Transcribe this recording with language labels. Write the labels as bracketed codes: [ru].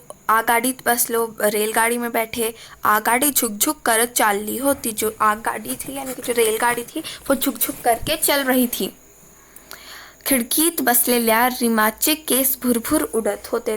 [mr] आगगाडीत बसलो, [hi] रेलगाड़ी में बैठे। [mr] आगगाडी झुक-झुक कर चालली होती। [hi] जो आगगाडी थी यानी कि जो रेलगाड़ी थी वो झुक-झुक करके चल रही थी। [mr] खिड़कीत बसलेल्या रीमाचे केस भुरभुर उड़त होते।